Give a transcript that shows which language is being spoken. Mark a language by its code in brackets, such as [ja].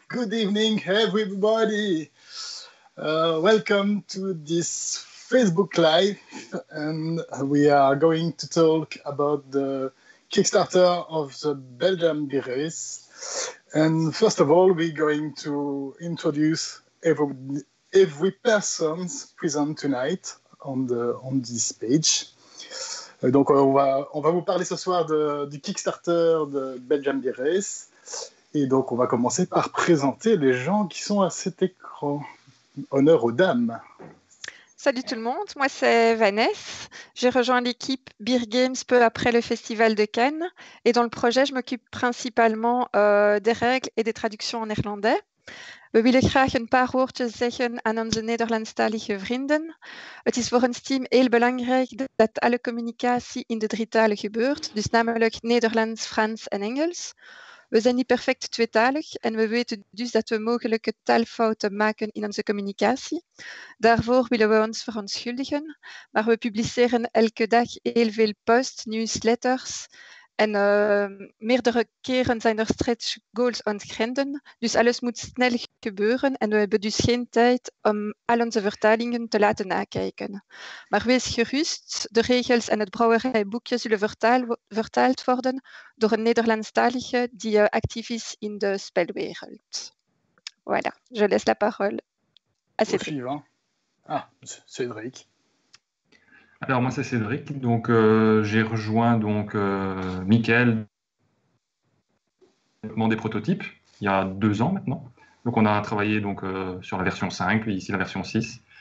[en] Good evening, everybody. Welcome to this Facebook Live, and we are going to talk about the Kickstarter of the Belgium Beer Race. And first of all, we're going to introduce every person present tonight on this page. [fr] Donc on va vous parler ce soir du Kickstarter de Belgium Beer Race. Et donc on va commencer par présenter les gens qui sont à cet écran. Honneur aux dames. Salut tout le monde, moi c'est Vanessa. J'ai rejoint l'équipe Beer Games peu après le Festival de Cannes. Et dans le projet, je m'occupe principalement des règles et des traductions en néerlandais. [nl] We willen graag een paar woordjes zeggen aan onze Nederlandstalige vrienden. Het is voor ons team heel belangrijk dat alle communicatie in de drie talen gebeurt, dus namelijk Nederlands, Frans en Engels. We zijn niet perfect tweetalig en we weten dus dat we mogelijke taalfouten maken in onze communicatie. Daarvoor willen we ons verontschuldigen, maar we publiceren elke dag heel veel posts, newsletters. En meerdere keren zijn er stretch goals ontgrenden. Dus alles moet snel gebeuren en we hebben dus geen tijd om al onze vertalingen te laten nakijken. Maar wees gerust, de regels en het brouwerijboekje zullen vertaald worden door een Nederlandstalige die actief is in de spelwereld. [fr] Voilà, je laisse la parole à Cédric. Ah, Cédric. Alors moi c'est Cédric, donc j'ai rejoint Mickaël des prototypes il y a 2 ans maintenant. Donc on a travaillé sur la version 5, puis ici la version 6.